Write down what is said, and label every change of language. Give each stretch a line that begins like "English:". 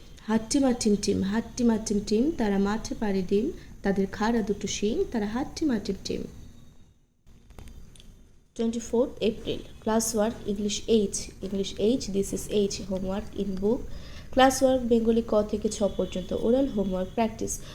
Bangla: হাট্টিমা team team তারা মাঠে পাড়ি ডিম, তাদের খাড়া দুটো শিং, তারা হাট্টিমা team.
English: 24 April. Classwork English H, this is H, homework in book. Classwork Bengali
Bangla: ক থেকে ছ পর্যন্ত, ওরাল, হোমওয়ার্ক প্র্যাকটিস।